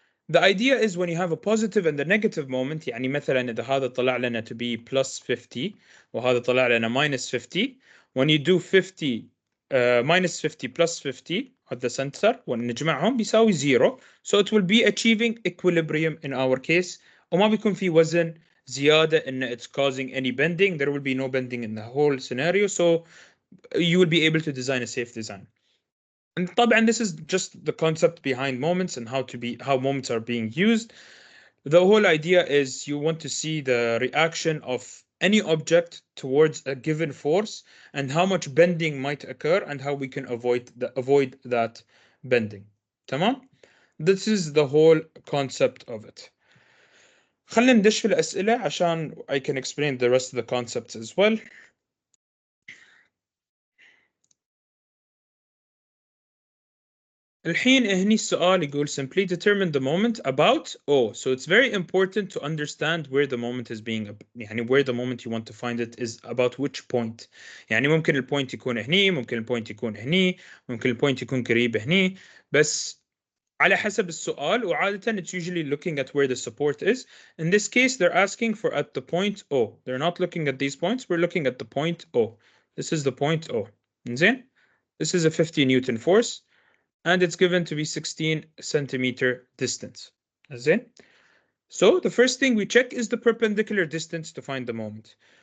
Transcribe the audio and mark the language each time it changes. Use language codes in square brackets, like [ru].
[en] The idea is when you have a positive and a negative moment، [ar] يعني مثلا إذا هذا طلع لنا [en] to be plus 50 [ar] وهذا طلع لنا [en] minus 50. When you do 50 minus 50 plus 50 at the center [ar] ونجمعهم بيساوي 0. [en] So it will be achieving equilibrium in our case. [ar] وما بيكون في وزن زيادة إن [en] it's causing any bending. There will be no bending in the whole scenario. So you will be able to design a safe design. And طبعا this is just the concept behind moments and how moments are being used. The whole idea is you want to see the reaction of any object towards a given force and how much bending might occur and how we can avoid that bending. [ar] تمام? [en] This is the whole concept of it. [ar] خلينا ندش في الأسئلة عشان [en] I can explain the rest of the concepts as well. [ar] الحين هني السؤال يقول [en] simply determine the moment about O. So it's very important to understand where the moment is being يعني where the moment you want to find it is about which point. [ar] يعني ممكن البوينت يكون هني، ممكن البوينت يكون هني، ممكن البوينت يكون قريب هني، بس على حسب السؤال وعادة [en] it's usually looking at where the support is. In this case they're asking for at the point O. They're not looking at these points, we're looking at the point O. This is the point O. زين? This is a 50 Newton force. And it's given to be 16 centimeter distance. زين? So the first thing we check is the perpendicular distance to find the moment.